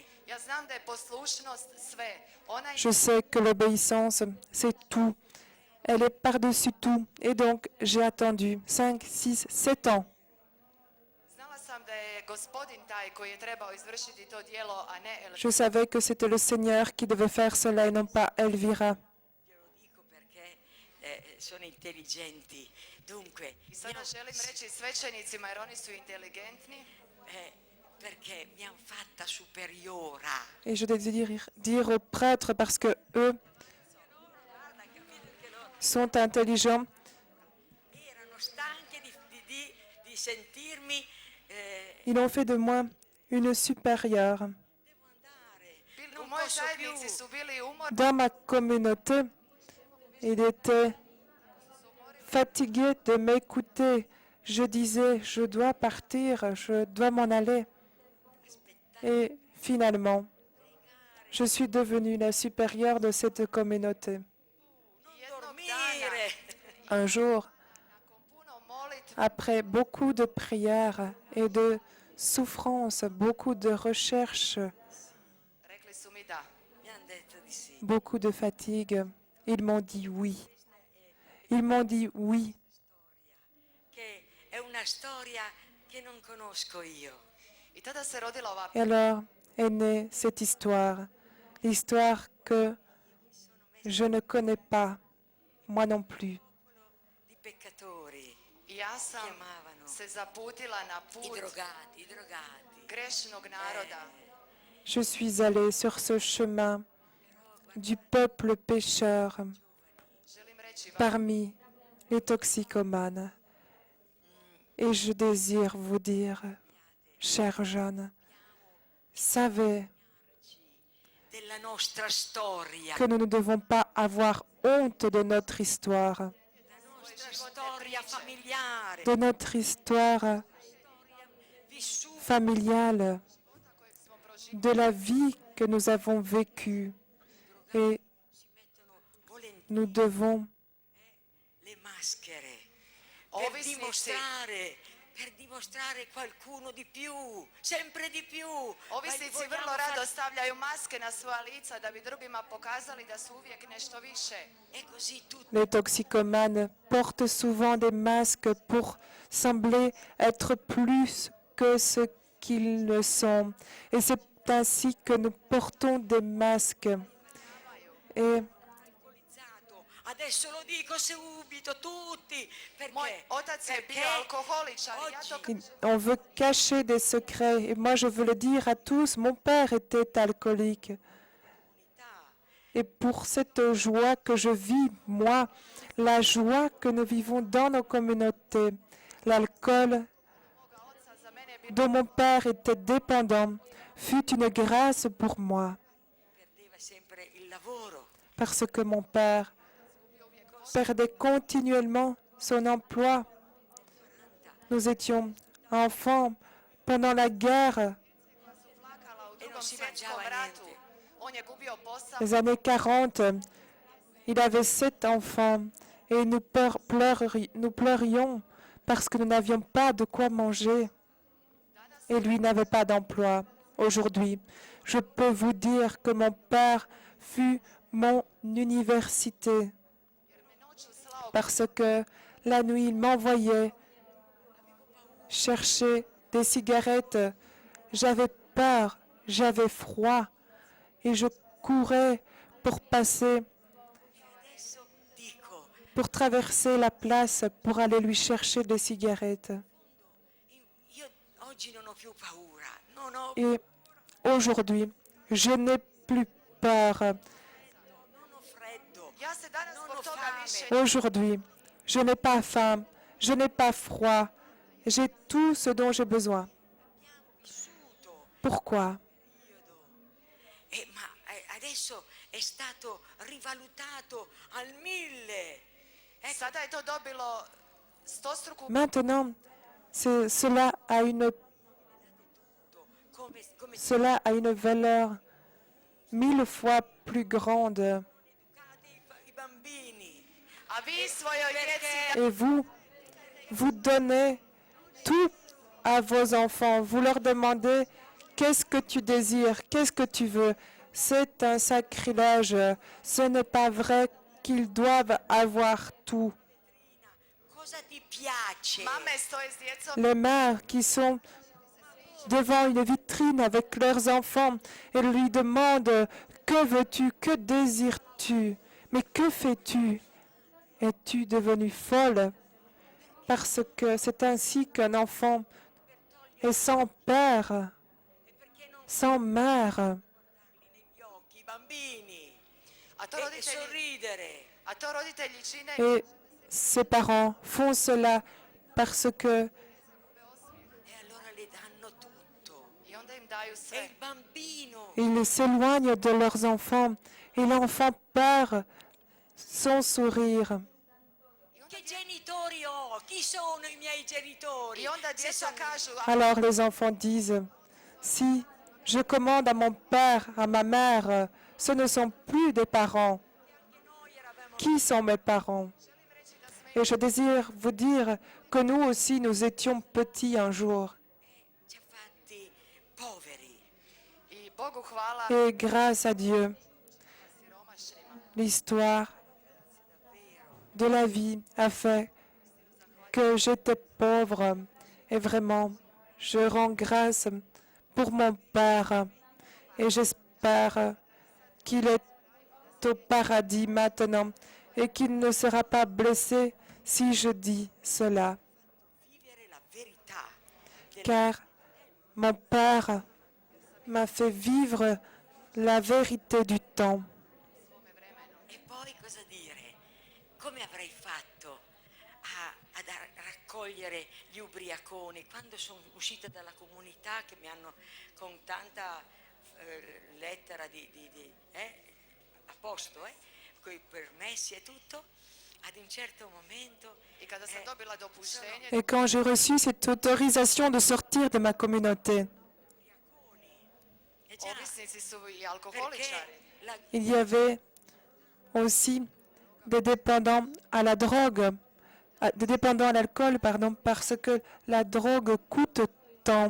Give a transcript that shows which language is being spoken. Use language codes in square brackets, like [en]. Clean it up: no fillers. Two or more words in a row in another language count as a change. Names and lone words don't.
[hr] Ja znam da je poslušnost sve. Ona [fr] Je sais que l'obéissance, c'est tout. Elle est par-dessus tout. Et donc, j'ai attendu 5, 6, 7 ans. [hr] znala sam da je gospodin taj koji je trebao izvršiti to djelo, a ne Elvira. [fr] Je savais que c'était le Seigneur qui devait faire cela et non pas Elvira. [it] Glielo dico perché sono intelligenti. Dunque, [hr] I sada želim reći svećenicima jer oni su inteligentni. [it] perché mi hanno fatta superiora. [fr] Et je dois dire aux prêtres parce que eux sont intelligents. [it] Erano stanche di sentirmi. [fr] Ils ont fait de moi une supérieure. [it] Devo andare. [hr] U [it] Non [hr] mojoj [it] posso [hr] zajednici [it] più. [hr] su bili umorni. [fr] Dans ma communauté, il était fatigué de m'écouter. Je disais, je dois partir, je dois m'en aller. Et finalement, je suis devenue la supérieure de cette communauté. [hr] Jednog [it] Dormire. [fr] Un jour, [hr] nakon puno molitve, [fr] après beaucoup de prières et de souffrances, beaucoup de recherches, [hr] rekli su mi da. [it] Mi hanno detto di sì. [fr] beaucoup de fatigue, ils m'ont dit oui. Ils m'ont dit oui. [it] Che è una storia che non conosco io. [hr] I tada se rodila ova [fr] Et alors est née cette histoire, l'histoire que je ne connais pas, moi non plus. [it] Di peccatori, [hr] I ja sam [it] chiamavano [hr] se zaputila na i put [it] drogati, i drogati. [hr] grešnog naroda. [fr] Je suis allée sur ce chemin du peuple pécheur [hr] Želim reći vam, [fr] parmi les toxicomanes. Et je désire vous dire, chers jeunes, savait [it] della nostra storia, [fr] que nous ne devons pas avoir honte de notre histoire, [it] la nostra storia familiare, [fr] de notre histoire [it] vissuta [fr] familiale, [hr] kojeg smo proživjeli. [fr] de la vie que nous avons vécue. Et [it] si mettono volentieri [fr] nous devons [it] le maschere [hr] Ovisnici, [it] per dimostrare qualcuno di più, sempre di più. [hr] ovisnici [it] Vogliamo [hr] vrlo [it] far- [hr] rado stavljaju maske na svoja lica da bi drugima pokazali da su uvijek nešto više. [it] È così tutto. [fr] Les toxicomanes portent souvent des masques pour sembler être plus que ce qu'ils ne sont. Et c'est ainsi que nous portons des masques. Et [it] Alcolizzato. Adesso lo dico subito, tutti, [hr] Moj [it] perché? [hr] otac je bio alkoholičar i ja to [it] oggi [fr] on veut cacher des secrets. Et moi, je veux le dire à tous, mon père était alcoolique. Et pour cette joie que je vis, moi, la joie que nous vivons dans nos communautés, l'alcool [hr] moga oca za mene bi [fr] dont mon père était dépendant fut une grâce pour moi, [it] perdeva sempre il lavoro. [fr] parce que mon père perdait continuellement son emploi. Nous étions enfants pendant la guerre, [hr] plakala u [it] E non [hr] drugom [it] si [hr] svjetskom [it] mangiava [hr] ratu. [it] niente. [hr] On je gubio posao. [fr] les années 40. Il avait 7 enfants et nous pleurions parce que nous n'avions pas de quoi manger et lui n'avait pas d'emploi. Aujourd'hui, je peux vous dire que mon père fut mon université [hr] Jer me noću slao [fr] parce que la nuit, il m'envoyait chercher des cigarettes. J'avais peur, j'avais froid et je courais pour passer, [it] Adesso dico, [fr] pour traverser la place pour aller lui chercher des cigarettes. [it] io oggi non ho più paura, non ho, [fr] Et aujourd'hui, je n'ai plus peur. [it] non ho freddo, [hr] Ja se danas [it] non [hr] zbog [it] ho [hr] toga [it] fame. [hr] više [fr] Aujourd'hui, je n'ai pas faim, je n'ai pas froid. J'ai tout ce dont j'ai besoin. [it] vissuto [fr] Pourquoi? [it] ma adesso è stato rivalutato al 1000. Ecco, [hr] sada je to dobilo stostruku [fr] Maintenant, cela [it] come [fr] cela a une valeur 1000 fois plus grande. [it] educate i bambini. [hr] a vi svojoj djeci [fr] Et vous donnez tout à vos enfants. Vous leur demandez qu'est-ce que tu désires, qu'est-ce que tu veux. C'est un sacrilège. Ce n'est pas vrai qu'ils doivent avoir tout. [it] Cosa ti piace? [hr] mame stoje s djecom [fr] Les mères qui sont devant une vitrine avec leurs enfants et lui demandent que veux-tu, que désires-tu, mais que fais-tu? Es-tu devenue folle? Parce que c'est ainsi qu'un enfant est sans père, sans mère. [it] Guardarli negli occhi, i bambini, [hr] a to [it] e [hr] roditelji [it] sorridere. [hr] a to roditelji čine [fr] Et ses parents font cela parce que [it] E allora le danno tutto. [hr] i onda im daju [it] E [hr] sve. [it] il bambino [fr] ils s'éloignent de leurs enfants et l'enfant perd son sourire. [it] che genitori ho? Chi sono i miei genitori? [hr] I onda [it] Se [hr] djeca [it] sono- [hr] kažu, a [fr] Alors les enfants disent, si je commande à mon père, à ma mère, ce ne sont plus des parents. Qui sont mes parents? Et je désire vous dire que nous aussi, nous étions petits un jour. [it] ci ha fatti poveri. [hr] i Bogu hvala [fr] Et grâce à Dieu, [hr] siromašnima. [fr] l'histoire de la vie a fait que j'étais pauvre. Et vraiment, je rends grâce pour mon Père. Et j'espère qu'il est au paradis maintenant et qu'il ne sera pas blessé si je dis cela. [it] Vivere la verità della [fr] Car mon Père m'a fait vivre la vérité du temps. [it] E poi cosa dire? Come avrei fatto raccogliere gli ubriaconi. Quando sono uscita dalla comunità, che mi hanno con tanta lettera a posto, con i permessi e tutto, ad un certo momento [hr] I kada sam dobila dopuštenje, [fr] Et quand j'ai reçu cette autorisation de sortir de ma communauté, [hr] ovisnici su i [it] perché [hr] alkoholičari. [fr] il y avait aussi des dépendants à la drogue, des dépendants à l'alcool, pardon, parce que la drogue coûte tant.